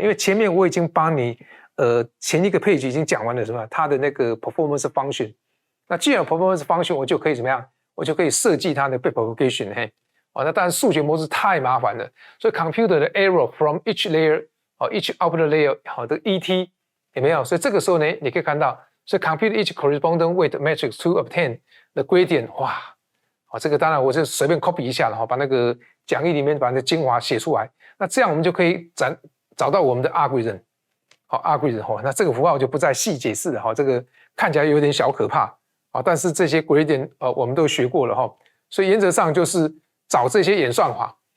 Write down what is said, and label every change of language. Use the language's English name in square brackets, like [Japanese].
[Chinese] 因为前面我已经帮你前一个 page 已经讲完了什么它的那个 performance function。那既然有 performance function， 我就可以怎么样？我就可以设计它的 backpropagation那当然数学模式太麻烦了，所以 computer 的 [English] error from each layer each output layer [Chinese] 的 ET 有没有？所以这个时候呢，你可以看到，所以 [English] compute each corresponding weight matrix to obtain the gradient。 [Chinese] 哇，这个当然我就随便 copy 一下了把那个讲义里面把那精华写出来。那这样我们就可以找到我们的 algorithm。algorithm 那这个符号我就不再细解释了这个看起来有点小可怕但是这些 gradient 我们都学过了所以原则上就是找这些演算法